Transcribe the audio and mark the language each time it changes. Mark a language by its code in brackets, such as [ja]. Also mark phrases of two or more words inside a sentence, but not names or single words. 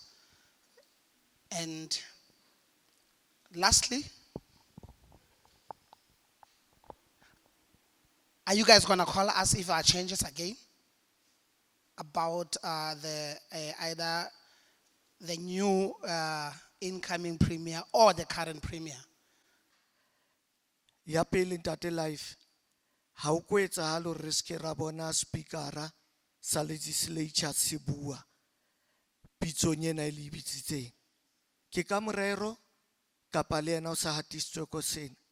[en] And lastly, are you guys going to call us if there are changes again about either the new incoming premier or the current premier? [st] Ya pele ntate life ha o ko etsahalo re ske ra bona speakera sa legislature se bua pitsong ena e le bitsitseng ke ka morero kapa le ena o sa hatisitswe ko sena.